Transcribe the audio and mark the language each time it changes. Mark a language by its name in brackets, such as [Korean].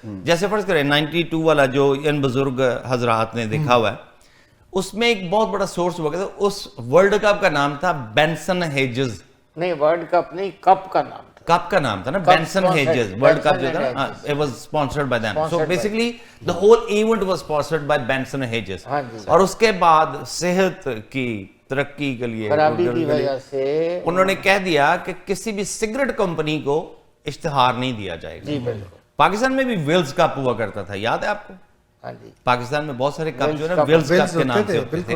[Urdu] جیسے فرض کریں 92 والا جو ان بزرگ حضرات نے دیکھا ہوا ہے, اس میں ایک بہت بڑا سورس ہوا کرتا, اس ورلڈ کپ کا نام تھا بینسن ہیجز. نہیں, ورلڈ کپ نہیں, کپ کا نام تھا, کپ کا نام تھا نا, بینسن ہیجز. ورلڈ کپ جو تھا نا, [English] it was sponsored by them. So basically the whole event was sponsored by Benson Hedges. [Urdu] اور اس کے بعد صحت کی ترقی کے لیے خرابی کی وجہ سے انہوں نے کہہ دیا کہ کسی بھی سگریٹ کمپنی کو اشتہار نہیں دیا جائے گا. جی بالکل. پاکستان میں بھی ویلز کپ ہوا کرتا تھا, یاد ہے آپ کو؟ ہاں جی, پاکستان میں بہت سارے کپ جو ہے نا ویلز کپ کے نام سے ہوتے تھے.